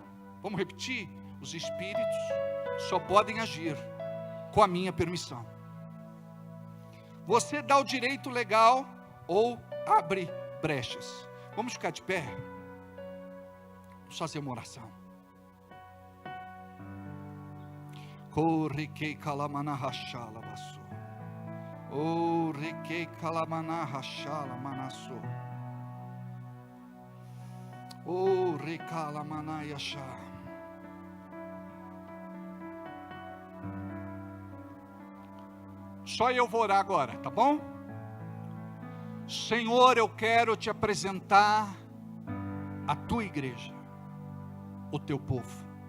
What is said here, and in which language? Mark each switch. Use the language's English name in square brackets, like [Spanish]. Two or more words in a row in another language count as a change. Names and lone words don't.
[Portuguese] Vamos repetir? Os espíritos só podem agir com a minha permissão. Você dá o direito legal ou abre brechas. Vamos ficar de pé? Vamos fazer uma oração. Corriquei calamana rachala baço. Oh, riquei calamana rachala manasso. Oh, recala yachá. Só eu vou orar agora, tá bom? Senhor, eu quero te apresentar a tua igreja, o teu povo.